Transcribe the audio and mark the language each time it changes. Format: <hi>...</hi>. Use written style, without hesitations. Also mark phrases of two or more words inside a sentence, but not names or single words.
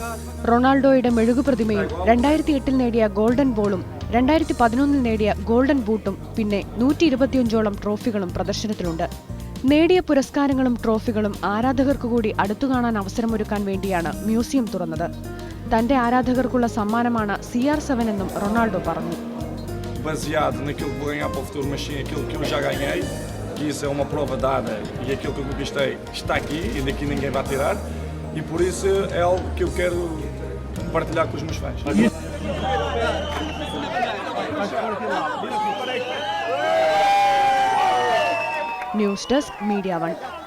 <ml>റൊണാൾഡോയുടെ മെഴുകുപ്രതിമയും 2008 നേടിയ ഗോൾഡൻ ബോളും 2011 നേടിയ ഗോൾഡൻ ബൂട്ടും പിന്നെ 125ഓളം ട്രോഫികളും പ്രദർശനത്തിലുണ്ട്. നേടിയ പുരസ്കാരങ്ങളും ട്രോഫികളും ആരാധകർക്കു കൂടി അടുത്തുകാണാൻ അവസരമൊരുക്കാൻ വേണ്ടിയാണ് മ്യൂസിയം തുറന്നത്. തന്റെ ആരാധകർക്കുള്ള സമ്മാനമാണ് CR7 എന്നും റൊണാൾഡോ പറഞ്ഞു.</ml> <pt>Baseado naquilo que vou ganhar para o futuro, mas sim aquilo que eu já ganhei, que isso é uma prova dada e aquilo que eu conquistei está aqui e daqui ninguém vai tirar, e por isso é algo que eu quero partilhar com os meus fãs.</pt> <ml>ന്യൂസ് ഡെസ്ക് മീഡിയ 1.</ml>